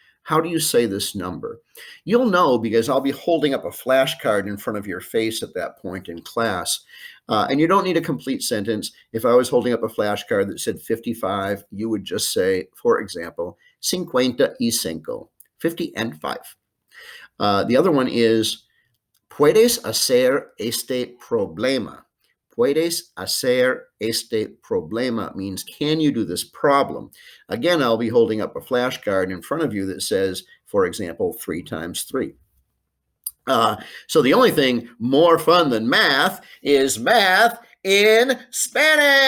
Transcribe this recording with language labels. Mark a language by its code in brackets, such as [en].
[en] How do you say this number? You'll know because I'll be holding up a flashcard in front of your face at that point in class. And you don't need a complete sentence. If I was holding up a flashcard that said 55, you would just say, for example, 55, 50 and 5. The other one is, [es] ¿Puedes hacer este problema? Puedes hacer este problema [en] means, can you do this problem? Again, I'll be holding up a flashcard in front of you that says, for example, 3 times 3. So the only thing more fun than math is math in Spanish.